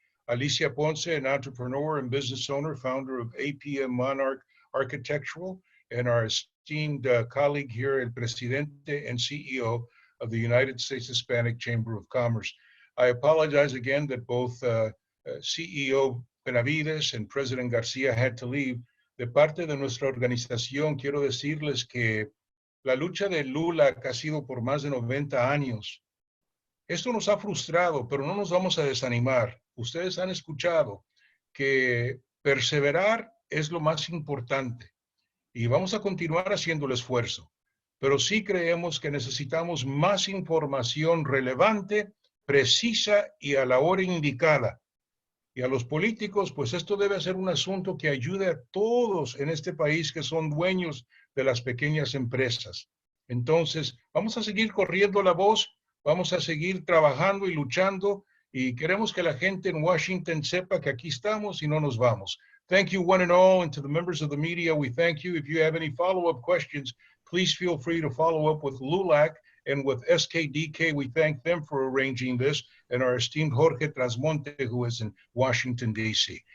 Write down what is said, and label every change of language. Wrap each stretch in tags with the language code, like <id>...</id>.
<en>Alicia Ponce, an entrepreneur and business owner, founder of APM Monarch Architectural, and our esteemed colleague here, El Presidente and CEO of the United States Hispanic Chamber of Commerce. I apologize again that both CEO Benavides and President Garcia had to leave.</en> <es>De parte de nuestra organización, quiero decirles que la lucha de LULAC ha sido por más de 90 años. Esto nos ha frustrado, pero no nos vamos a desanimar. Ustedes han escuchado que perseverar es lo más importante y vamos a continuar haciendo el esfuerzo. Pero sí creemos que necesitamos más información relevante, precisa y a la hora indicada. Y a los políticos, pues esto debe ser un asunto que ayude a todos en este país que son dueños de las pequeñas empresas. Entonces, vamos a seguir corriendo la voz, vamos a seguir trabajando y luchando, y queremos que la gente en Washington sepa que aquí estamos y no nos vamos.</es> <en>Thank you one and all, and to the members of the media, we thank you. If you have any follow-up questions, please feel free to follow up with LULAC and with SKDK. We thank them for arranging this, and our esteemed Jorge Trasmonte, who is in Washington, D.C.</en>